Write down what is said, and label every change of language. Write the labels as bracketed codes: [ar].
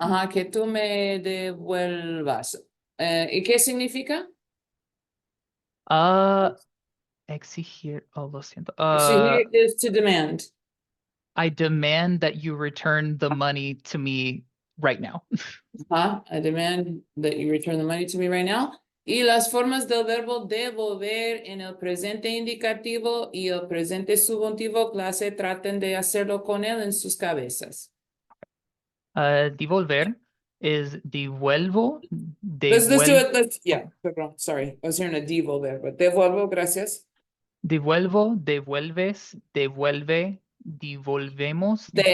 [es] que tú me devuelvas. ¿Y qué significa? Exigir. Oh, lo siento. [en] Exigir is to demand. I demand that you return the money to me right now. I demand that you return the money to me right now. [es] Y las formas del verbo devolver en el presente indicativo y el presente subjuntivo clase traten de hacerlo con él en sus cabezas. [en] Devolver is devuelvo. Let's do [es] Devuelvo. [en] it. Perdón, sorry. I was hearing a devolver, but devuelvo, gracias. [es] Devuelvo, devuelves, devuelve, devolvemos.